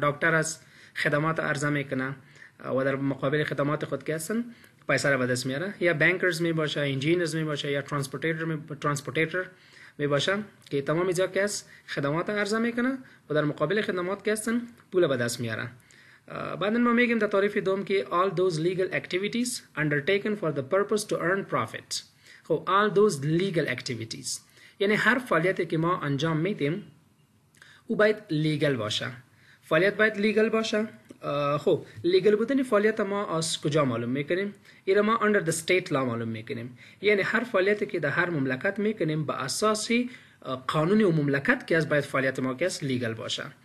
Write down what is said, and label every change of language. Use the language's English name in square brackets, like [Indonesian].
[Persian] دکتر است، خدمات عرضه میکنه و در مقابل خدمات خود که هستن پیسه را به دست میاره. یا بانکرز می باشه، انجینیرز می باشه، یا ترانسپورتیتر می باشه که تمام اینجا که است خدمات عرضه میکنه و در مقابل خدمات که هستن پول به دست میاره. بعدن ما میگیم در تعریف دوم که [English] all those legal activities undertaken for the purpose to earn profit. [Persian] خب [English] all those legal activities [Persian] یعنی هر فعالیتی که ما انجام میدیم او باید لیگل باشه. فعالیت باید لیگل باشه. خب لیگل بودن فعالیت ما از کجا معلوم میکنیم؟ اینا ما [English] under the state law [Persian] معلوم میکنیم. یعنی هر فعالیتی که در هر مملکت میکنیم با اساس قانون و مملکت که از باید فعالیت ما که از لیگل باشه.